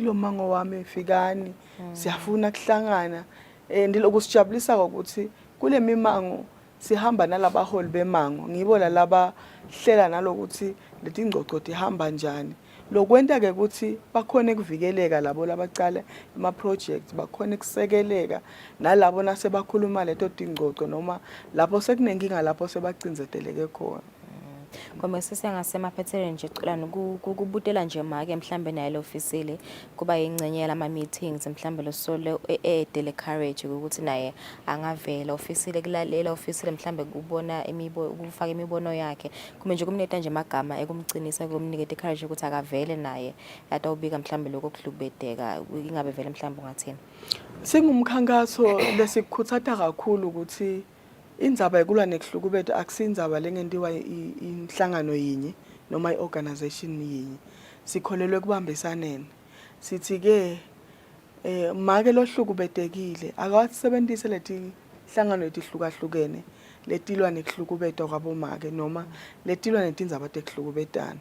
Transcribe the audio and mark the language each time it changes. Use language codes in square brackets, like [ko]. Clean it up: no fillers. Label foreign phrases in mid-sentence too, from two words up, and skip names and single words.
[ss] kulo mango wami fikani siyafuna kuhlangana ndilokusijabulisa ukuthi kule mimango sihamba nalabaholi bemango ngibo laba hlela nalokuthi leti ngcoco ihamba njani lokwenta ke ukuthi bakhone kuvikeleka labo labacala ama projects bakhone kusekeleka nalabo nase bakhuluma leto tingcoco noma lapho sekunenkinga lapho sebacinzeteleke khona. Ngoba sesengasemaphethelweni nje culana ukubutela nje make mhlambe naye lo ofisile kuba ingcenye lama meetings mhlambe lo solo edele courage ukuthi naye angavela ofisile kulalela ofisile mhlambe kubona ukufaka imibono yakhe kuma nje kumneta nje amagama ekumcinisa kumniketa courage ukuthi akavele naye atawubika mhlambe lokho kuhlubedeka ingabe vele mhlambe ungathini. Singumkhankaso lesikukhuthatha kakhulu ukuthi indzaba yekulwa nekuhlukubeta akusindzaba lengentiwa inhlangano yinye noma iorganization yinye sikholelwe kubambisaneni sithi ke make lohlukubetekile akawasebenzise leti hlangano letihlukahlukene letilwa nekuhlukubetwa kwabomake noma letilwa netindzaba tekuhlukubetana.